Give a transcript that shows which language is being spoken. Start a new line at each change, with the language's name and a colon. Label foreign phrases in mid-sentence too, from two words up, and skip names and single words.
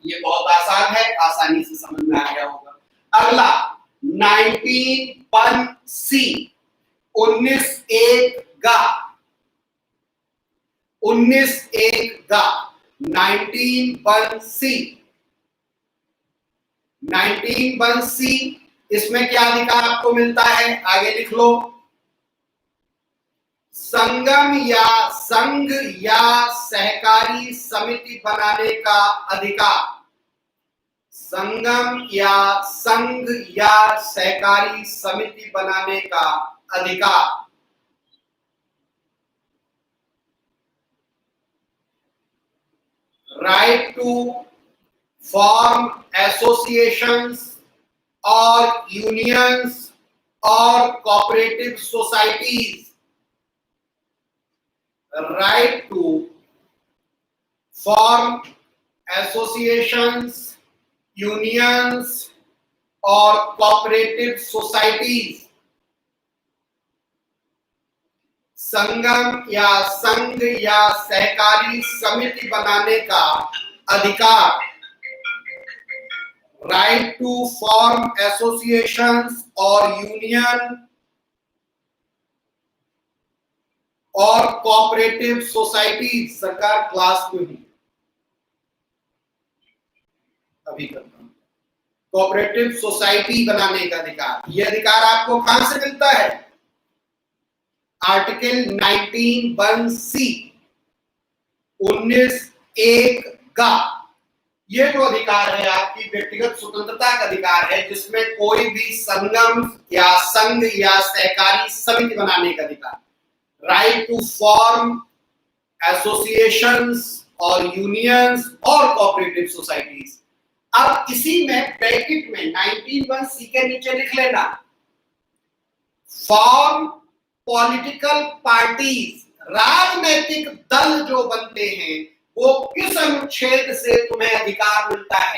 Hindi: ये बहुत आसान है, आसानी से समझ में आ गया होगा। अगला 19(1)(c), 19(1) गा, 19(1) गा, 19(1)(c), 19(1)(c), इसमें क्या अधिकार आपको मिलता है, आगे लिख लो। संगम या संघ या सहकारी समिति बनाने का अधिकार, संगम या संघ या सहकारी समिति बनाने का अधिकार।
English: right to form associations और unions और cooperative societies, right to form associations, unions or cooperative societies,
Hindi: संगम या संघ या सहकारी समिति बनाने का अधिकार।
English: right to form associations or union और cooperative society.
Hindi: सरकार क्लास में ही अभी करता हूं।
English: cooperative society
Hindi: बनाने का अधिकार, यह अधिकार आपको कहां से मिलता है, आर्टिकल 19(1)(c), 19(1) का। यह जो अधिकार है आपकी व्यक्तिगत स्वतंत्रता का अधिकार है, जिसमें कोई भी संगम या संघ या सहकारी समिति बनाने का अधिकार।
English: right to form associations और unions और cooperative societies।
Hindi: अब इसी में ब्रैकेट में 19(1)(c) के नीचे लिख लेना,
English: form political parties,
Hindi: राजनीतिक दल जो बनते हैं वो किस अनुच्छेद से तुम्हें अधिकार मिलता है।